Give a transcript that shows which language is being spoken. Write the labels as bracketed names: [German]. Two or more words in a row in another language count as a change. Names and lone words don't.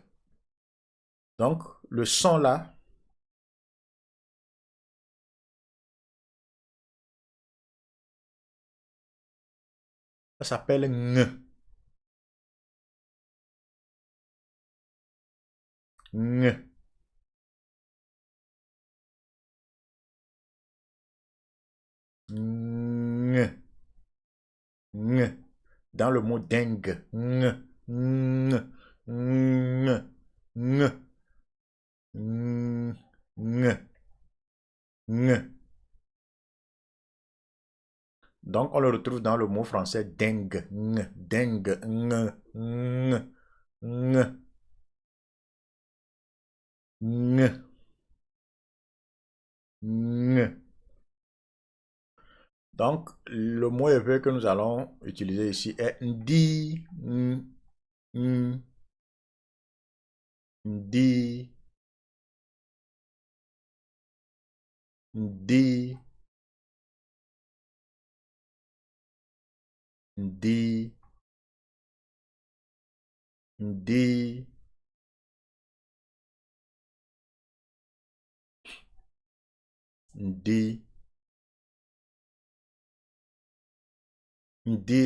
[French] Donc, le son là, ça s'appelle ng. Ng. Ng. Ng. Dans le mot dengue. Ng. Ng. Ng. Ng. Ng. Ng. Ng. Donc, on le retrouve dans le mot français dengue. Ng. Dengue. Ng. Ng. Ng. Ng. Ng. Donc, le mot éveil que nous allons utiliser ici est ndi, ndi, ndi, ndi, ndi, ndi, ndi.